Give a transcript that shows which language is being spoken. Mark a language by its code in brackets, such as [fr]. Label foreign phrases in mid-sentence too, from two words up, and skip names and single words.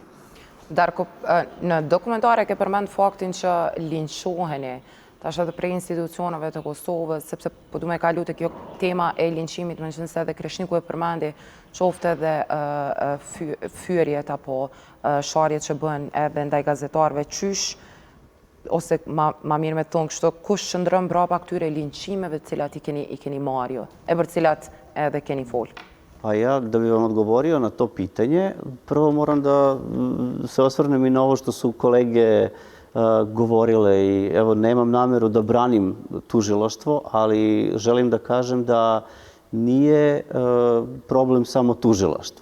[sq] Darko, në dokumentare ke përmend faktin që linçoheni tash edhe prej institucioneve të Kosovës, sepse po du me kalu të kjo tema e linçimit, më qënëse edhe Kreshniku e përmendi qofte edhe fyrjet apo sharjet që bën edhe ndaj gazetarëve, qysh, ose ma mirë me thonë kështu, kush qëndrën brapa këtyre linçimeve cilat i keni marrë, e për cilat edhe keni folë? [sr] A ja, da bi vam odgovorio na to pitanje, prvo moram da se osvrnem i na ovo što su kolege govorile i evo, nemam nameru da branim tužilaštvo, ali želim da kažem da nije problem samo tužilaštvo.